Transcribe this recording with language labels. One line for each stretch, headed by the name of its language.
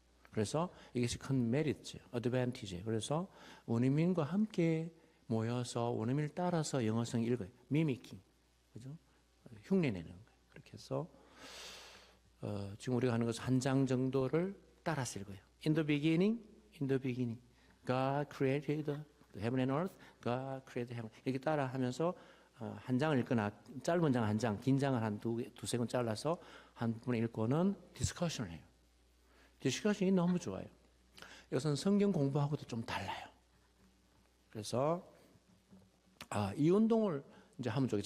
Korean: 그래서 이것이 큰 메리트죠. 어드밴티지. 그래서 원어민과 함께 모여서 원어민을 따라서 영어성 읽어요. 미미킹. 그죠? 흉내내는 거예요. 그렇게 해서 지금 우리가 하는 것은 한 장 정도를 따라서 읽어요.
English: In the beginning, God created the heaven and earth. God created heaven.
Korean: 이렇게 따라 하면서 한 장을 읽거나 짧은 장 한 장, 긴 장을 한 두세 권 잘라서 한 분에 읽고는 디스커션을 해요. 디스커션이 너무 좋아요. 이것은 성경 공부하고도 좀 달라요. 그래서 이 운동을 이제 하면 좋겠어요.